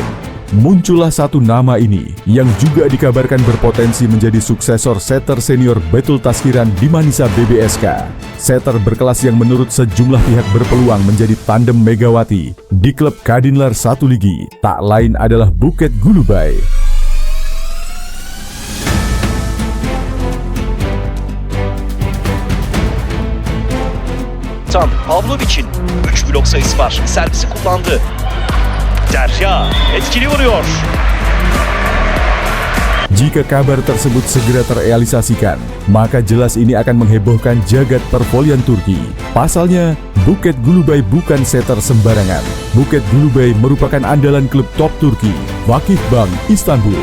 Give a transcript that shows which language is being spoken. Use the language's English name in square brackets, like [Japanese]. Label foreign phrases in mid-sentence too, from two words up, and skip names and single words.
[Indonesian] Muncullah satu nama ini yang juga dikabarkan berpotensi menjadi suksesor setter senior Betul Taskiran di Manisa BBSK. Setter berkelas yang menurut sejumlah pihak berpeluang menjadi tandem Megawati di klub Kadinlar 1 Ligi, tak lain adalah Buket Gulubai. [Turkish] Pavlovic'in 3 blok sayısı var. Servisi kullandı. Derya etkili vuruyor. [Indonesian] Jika kabar tersebut segera terrealisasikan, maka jelas ini akan menghebohkan jagat pervolian Turki. Pasalnya, Buket Gulubai bukan setter sembarangan. Buket Gulubai merupakan andalan klub top Turki, Vakifbank Istanbul.